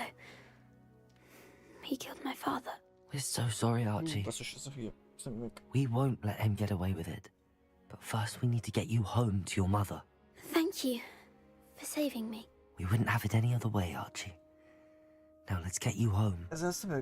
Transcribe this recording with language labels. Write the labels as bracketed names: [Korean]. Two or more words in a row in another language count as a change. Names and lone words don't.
[English] He killed my father. We're so sorry, Archie. [Hungarian] Basszus, ez a hülye szemüveg. [English] We won't let him get away with it. But first we need to get you home to your mother. Thank you for saving me. We wouldn't have it any other way, Archie. Now let's get you home. [Hungarian] Ez a szöveg